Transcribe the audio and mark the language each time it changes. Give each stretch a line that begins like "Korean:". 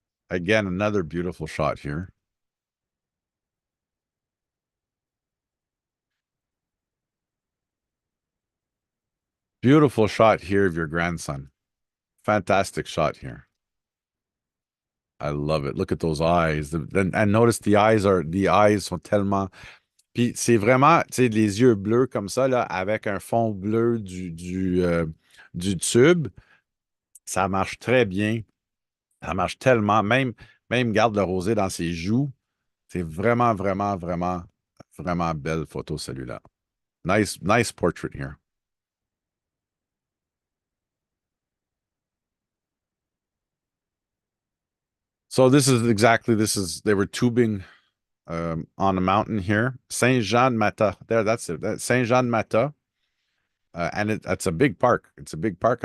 English: Again, another beautiful shot here. Beautiful shot here of your grandson. Fantastic shot here. I love it. Look at those eyes. And notice the eyes
French: sont tellement. Puis c'est vraiment, tu sais, les yeux bleus comme ça, là, avec un fond bleu du tube. Ça marche très bien. Ça marche tellement. Même garde le rosé dans ses joues. C'est vraiment, vraiment, vraiment, vraiment belle photo, celui-là.
English: Nice, nice portrait here. So they were tubing on a mountain here. Saint Jean Mata. There, that's it. That's Saint Jean Mata. And it's a big park. It's a big park.